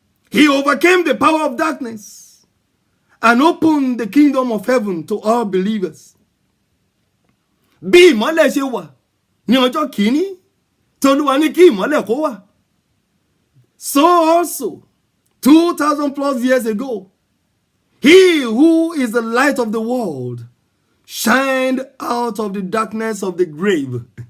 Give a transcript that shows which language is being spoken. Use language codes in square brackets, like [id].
[en] He overcame the power of darkness and opened the kingdom of heaven to all believers. [yo] Bí ìmọ́lẹ̀ ṣe wà ní ọjọ́ kìíní, tí Olúwa ní kí ìmọ́lẹ̀ kó wà. [en] So also, 2,000 plus years ago, he who is the light of the world shined out of the darkness of the grave.